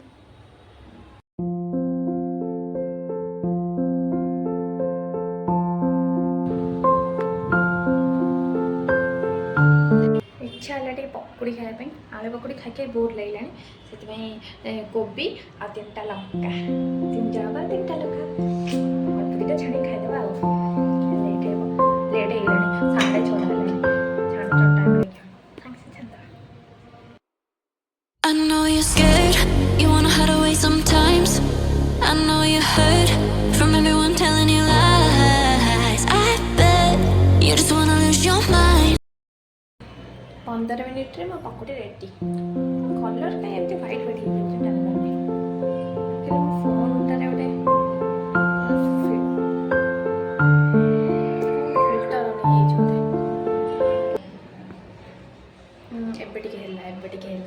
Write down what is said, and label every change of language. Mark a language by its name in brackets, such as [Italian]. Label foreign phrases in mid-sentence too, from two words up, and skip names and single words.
[Odia] ଇଚ୍ଛା ହେଲା ଟିକେ ପକୁଡ଼ି ଖାଇବା ପାଇଁ, ଆଳୁ ପକୁଡ଼ି ଖାଇକି ବୋର୍ ଲାଗିଲାଣି, ସେଥିପାଇଁ କୋବି ଆଉ 3ଟା ଲଙ୍କା, 3 ଜଣଙ୍କର 3ଟା ଲଙ୍କା, ଅଳ୍ପ ଦୁଇଟା ଛାଣିକି ଖାଇଦେବା ଆଉ। ଲେଟ୍ ହେବ, ଲେଟ୍ ହେଇଗଲାଣି, 6:30 ହେଲାଣି, ଛାଣୁଛ ଟାଇମ୍ ଲାଗିବ, ସାଙ୍ଗେ ସାଙ୍ଗେ ଛାଣିଦେବା। [English] I know you're scared, you wanna hide away sometimes. I know you're hurt from everyone telling you lies. I bet you just wanna lose your mind. [Odia] 15 ମିନିଟ୍ରେ ମୋ ପକୁଡ଼ି ରେଡ଼ି। କଲର୍ କାହିଁ ଏମିତି [English] white white [Odia] ହେଇଯାଉଛି ଜାଣିପାରୁନି, କିନ୍ତୁ ମୋ ଫୋନ୍ଟାରେ ଗୋଟେ ଫିଲ୍ଟର ହେଇଯାଇଛି ବୋଧେ। ଏବେ ଟିକେ ହେଲା, ଏବେ ଟିକେ ହେଲା।